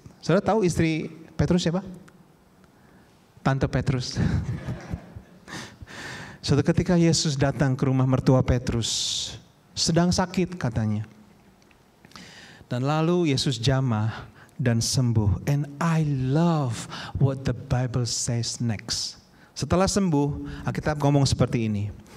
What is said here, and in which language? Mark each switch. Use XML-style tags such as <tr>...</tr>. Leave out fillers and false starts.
<id>Saudara tahu istri Petrus siapa? Tante Petrus. Suatu ketika Yesus datang ke rumah mertua Petrus, sedang sakit katanya. Dan lalu Yesus jamah dan sembuh.</id> <en>And I love what the Bible says next.</en> <id>Setelah sembuh, Alkitab ngomong seperti ini.</id>